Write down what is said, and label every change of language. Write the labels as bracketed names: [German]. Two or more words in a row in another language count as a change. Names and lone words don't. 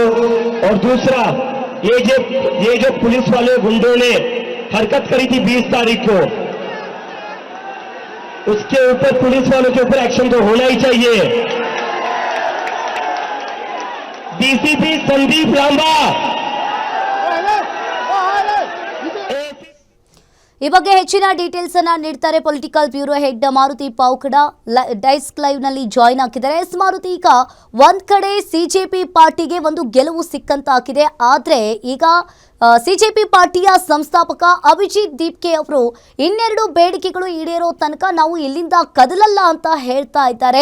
[Hindi] और दूसरा ये जो पुलिस वाले गुंडों ने हरकत करी थी 20 तारीख को, उसके ऊपर पुलिस वालों के ऊपर एक्शन तो होना ही चाहिए। डीसीपी संदीप लांबा, [Kannada] ಈ ಬಗ್ಗೆ ಹೆಚ್ಚಿನ ಡೀಟೇಲ್ಸ್ ಅನ್ನ ನೀಡ್ತಾರೆ [English] political bureau head [Kannada] ಮಾರುತಿ ಪಾವಕಡ [English] desk live [Kannada] ನಲ್ಲಿ ಜಾಯಿನ್ ಆಗಿದ್ದಾರೆ. ಮಾರುತಿ, ಈಗ ಒಂದ್ ಕಡೆ ಸಿಜೆಪಿ ಪಾರ್ಟಿಗೆ ಒಂದು ಗೆಲುವು ಸಿಕ್ಕಂತಾಗಿದೆ. ಆದ್ರೆ ಈಗ ಸಿಜೆಪಿ ಪಾರ್ಟಿಯ ಸಂಸ್ಥಾಪಕ ಅಭಿಜಿತ್ ದೀಪ್ಕೆ ಅವರು 2 ಬೇಡಿಕೆಗಳು ಈಡೇರೋ ತನಕ ನಾವು ಇಲ್ಲಿಂದ ಕದಲಲ್ಲ ಅಂತ ಹೇಳ್ತಾ ಇದ್ದಾರೆ.